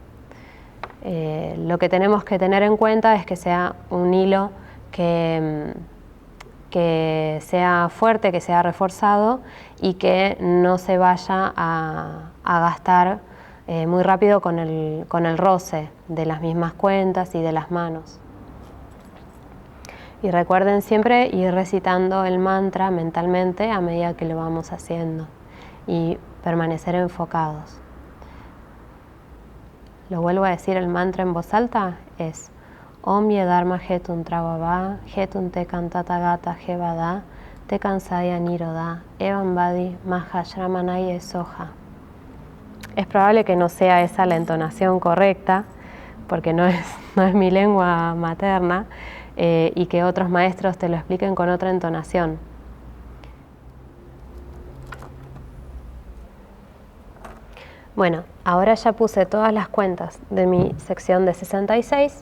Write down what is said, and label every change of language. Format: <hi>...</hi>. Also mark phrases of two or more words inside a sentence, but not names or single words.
<es>lo que tenemos que tener en cuenta es que sea un hilo que sea fuerte, que sea reforzado y que no se vaya a gastar muy rápido con el roce de las mismas cuentas y de las manos. Y recuerden siempre ir recitando el mantra mentalmente a medida que lo vamos haciendo y permanecer enfocados. Lo vuelvo a decir, el mantra en voz alta es</es> <sa>ॐ येधर्मा हेतुं प्रभवा हेतुं तेषां तथागतो ह्यवदत् तेषां च यो निरोध एवं वादी महा श्रमणः स्वाहा.</sa> <es>Es probable que no sea esa la entonación correcta, porque no es mi lengua materna, y que otros maestros te lo expliquen con otra entonación. Bueno, ahora ya puse todas las cuentas de mi sección de 66.</es>